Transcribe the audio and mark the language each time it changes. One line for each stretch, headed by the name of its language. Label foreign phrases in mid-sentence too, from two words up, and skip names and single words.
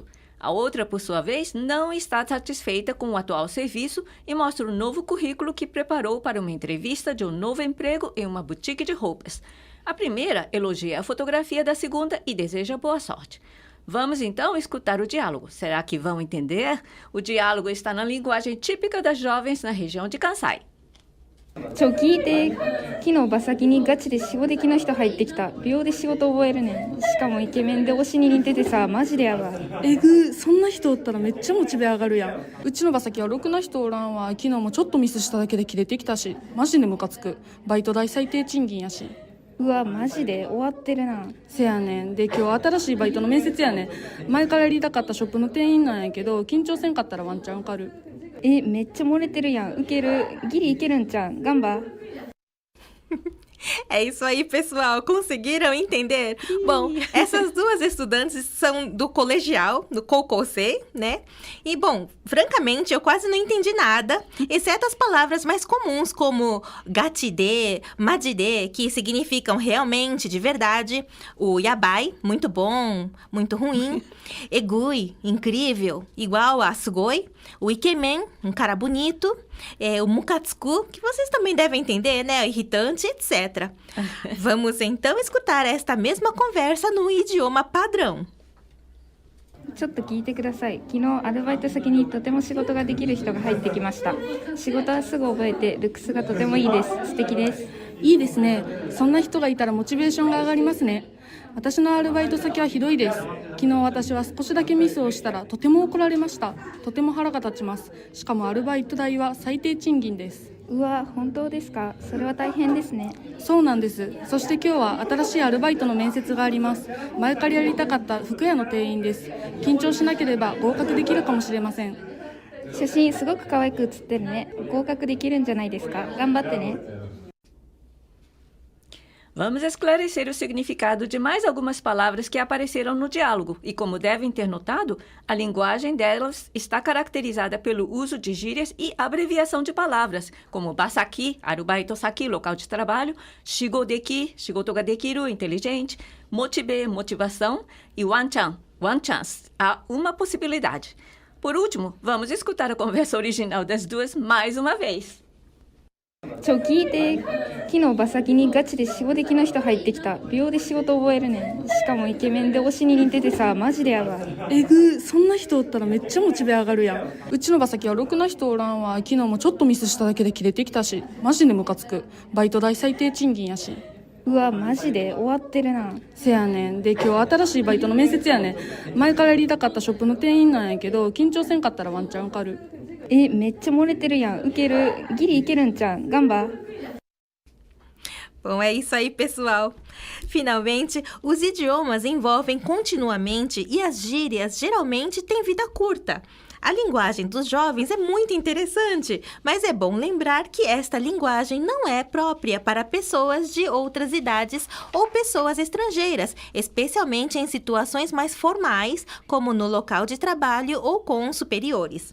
Portuguese: A outra, por sua vez, não está satisfeita com o atual serviço e mostra o novo currículo que preparou para uma entrevista de um novo emprego em uma boutique de roupas. A primeira elogia a fotografia da segunda e deseja boa sorte. Vamos então escutar o diálogo. Será que vão entender? O diálogo está na linguagem típica das jovens na região de Kansai.
Japanese: 聞いて昨日馬先にガチで仕事的な人入ってきた秒で仕事覚えるねんしかもイケメンで推しに似ててさマジでやばいえぐそんな人おったらめっちゃモチベ上がるやんうちの馬先はろくな人おらんわ昨日もちょっとミスしただけで切れてきたしマジでムカつくバイト代最低賃金やしうわマジで終わってるなせやねんで今日新しいバイトの面接やねん前からやりたかったショップの店員なんやけど緊張せんかったらワンチャン受かるめっちゃ漏れてるやんウケるギリいけるんちゃんガンバ
Portuguese: É isso aí, pessoal. Conseguiram entender? Bom, essas duas estudantes são do colegial, do Kokosei, né? E, bom, francamente, eu quase não entendi nada, exceto as palavras mais comuns, como
Japanese: ガチで マジで,
Portuguese: que significam realmente, de verdade, o yabai, muito bom, muito ruim, egui, incrível, igual a sugoi, o ikemen, um cara bonito, o mukatsuku, que vocês também devem entender, né? Irritante, etc. Vamos então escutar esta mesma conversa no idioma padrão.
Japanese: ちょっと聞いてください昨日アルバイト先にとても仕事ができる人が入ってきました仕事はすぐ覚えてルックスがとてもいいです素敵ですいいですねそんな人がいたらモチベーションが上がりますね私のアルバイト先はひどいです昨日私は少しだけミスをしたらとても怒られましたとても腹が立ちますしかもアルバイト代は最低賃金ですうわ本当ですかそれは大変ですねそうなんですそして今日は新しいアルバイトの面接があります前からやりたかった服屋の店員です緊張しなければ合格できるかもしれません写真すごく可愛く写ってるね合格できるんじゃないですか頑張ってね
Portuguese: Vamos esclarecer o significado de mais algumas palavras que apareceram no diálogo. E como devem ter notado, a linguagem delas está caracterizada pelo uso de gírias e abreviação de palavras, como
Japanese: バ先 アルバイト先,
Portuguese: local de trabalho, shigodeki,
Japanese: 仕事ができる,
Portuguese: inteligente, motibe, motivação, e wanchan,
English: one chance,
Portuguese: há uma possibilidade. Por último, vamos escutar a conversa original das duas mais uma vez.
Japanese: 聞いて、昨日馬先にガチで仕事的な人入ってきた。秒で仕事覚えるねん。しかもイケメンで推しに似ててさ、マジでやばい。えぐ、そんな人おったらめっちゃモチベ上がるやん。うちの馬先はろくな人おらんわ。昨日もちょっとミスしただけで切れてきたし、マジでムカつく。バイト代最低賃金やし。うわ、マジで終わってるな。せやねん。で、今日新しいバイトの面接やねん。前からやりたかったショップの店員なんやけど、緊張せんかったらワンチャン受かる。めっちゃ漏れてるやん。ウケる。ギリいけるんちゃん。ガンバ。
Portuguese: Bom, é isso aí, pessoal. Finalmente, os idiomas envolvem continuamente e as gírias geralmente têm vida curta. A linguagem dos jovens é muito interessante, mas é bom lembrar que esta linguagem não é própria para pessoas de outras idades ou pessoas estrangeiras, especialmente em situações mais formais, como no local de trabalho ou com superiores.